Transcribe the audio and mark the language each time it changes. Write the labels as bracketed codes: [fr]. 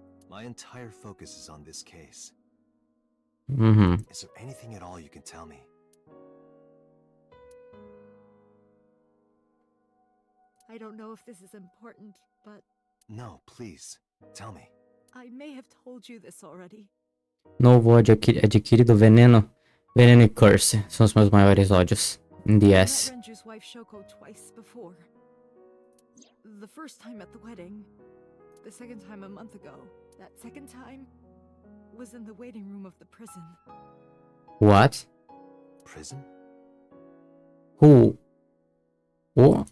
[en] My entire focus is on this case. Is there anything at all you can tell me? I don't know if this is important, but No, please. Tell me. I may have told you this already. [pt] Novo ódio adquirido, veneno e curse são os meus maiores ódios. [en] In the I S. met Renju's wife Shoko twice before. The first time at the wedding, the second time a month ago. That second time was in the waiting room of the prison. What? Prison? Who? What?